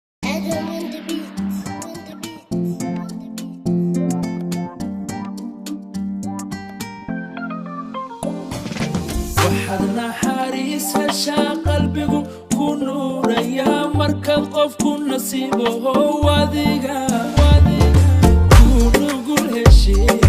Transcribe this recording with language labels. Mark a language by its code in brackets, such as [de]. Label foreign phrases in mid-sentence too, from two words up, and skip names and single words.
[en] Adam on the beat, on the beat, on the beat. [so] Waxaad naxariis heshaa, qalbigu ku nuurayaa markaad qof ku nasiibo. Adiga, adiga, ku nugul heshee.